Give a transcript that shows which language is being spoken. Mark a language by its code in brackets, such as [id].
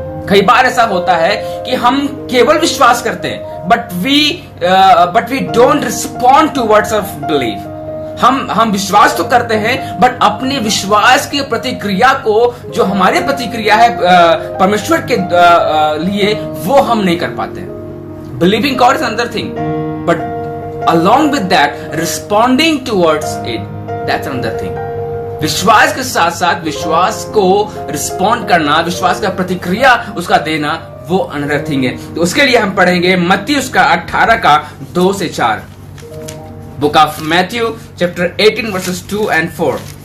[hi] कई बार ऐसा होता है कि हम केवल विश्वास करते हैं, [en] But we don't respond to words of believe. [hi] हम विश्वास तो करते हैं, बट अपने विश्वास की प्रतिक्रिया को, जो हमारी प्रतिक्रिया है परमेश्वर के लिए, वो हम नहीं कर पाते हैं। [en] Believing God is another thing, but along with that, responding towards it, that's another thing. [hi] विश्वास के साथ साथ विश्वास को रिस्पॉन्ड करना, विश्वास का प्रतिक्रिया उसका देना, वो [en] another thing [hi] है। तो उसके लिए हम पढ़ेंगे मत्ती उसका 18:2-4। [en] Book of Matthew chapter 18 verses 2 and 4।